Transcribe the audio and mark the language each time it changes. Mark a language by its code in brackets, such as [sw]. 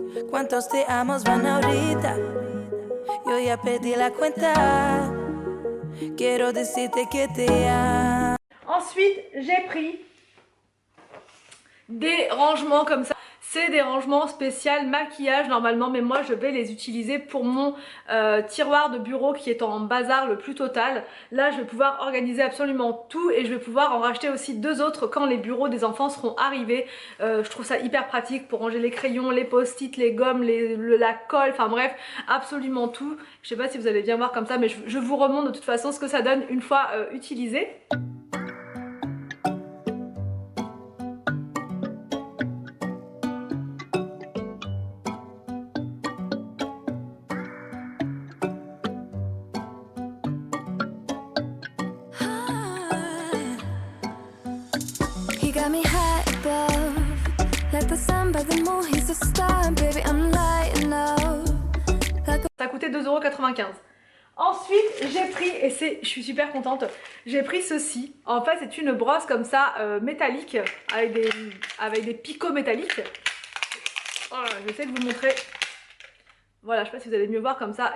[es] Cuántos te amos van ahorita, yo ya perdí la cuenta. Quiero decirte que te amo. [fr] Ensuite j'ai pris des rangements comme ça. C'est des rangements spéciaux maquillage normalement, mais moi je vais les utiliser pour mon tiroir de bureau qui est en bazar le plus total. Là je vais pouvoir organiser absolument tout et je vais pouvoir en racheter aussi 2 autres quand les bureaux des enfants seront arrivés. Je trouve ça hyper pratique pour ranger les crayons, les post-it, les gommes, la colle, enfin bref, absolument tout. Je sais pas si vous allez bien voir comme ça, mais je vous remonte de toute façon ce que ça donne une fois utilisé. [en] Got me high above, like the sun by the moon, he's a star, baby, I'm lighting up. [fr] Ça coûtait 2,95 €. Ensuite j'ai pris, et je suis super contente, j'ai pris ceci. En fait c'est une brosse comme ça métallique avec des picots métalliques. Voilà, je vais essayer de vous montrer. Voilà, je sais pas si vous allez mieux voir comme ça.